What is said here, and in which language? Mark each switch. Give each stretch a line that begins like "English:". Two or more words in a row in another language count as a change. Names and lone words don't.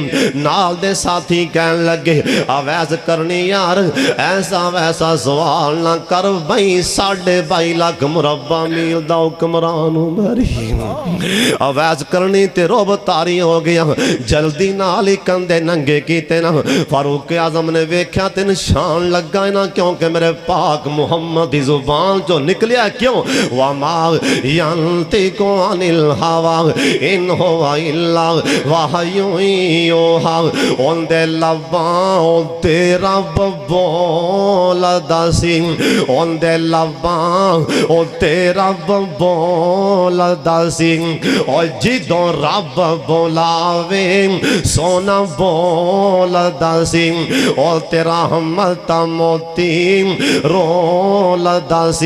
Punjabi: نال دے ساتھی کہن لگے اویس قرنی یار، ایسا ویسا سوال نہ کر بھائی، 22.5 لاکھ مربع میل دا حکمران مری. اویس قرنی تے رعب طاری ہو گیا، جلدی نال ہی کندھے ننگے کیتے نا. فاروق اعظم نے ویکھیا تے نشان لگا نا، کیونکہ میرے پاک محمد دی زبان جو نکلیا کیوں,
Arabic: وما ينطق عن الهوى إن هو إلا وحي يوحى.
Punjabi: اوہندے لباں تیرا بولدا سی، اوہندے لباں او تیرا بولدا سی. او جدوں رب بلاوے سوہنا بولدا سی، او تیرا رحمت موتی رولدا سی.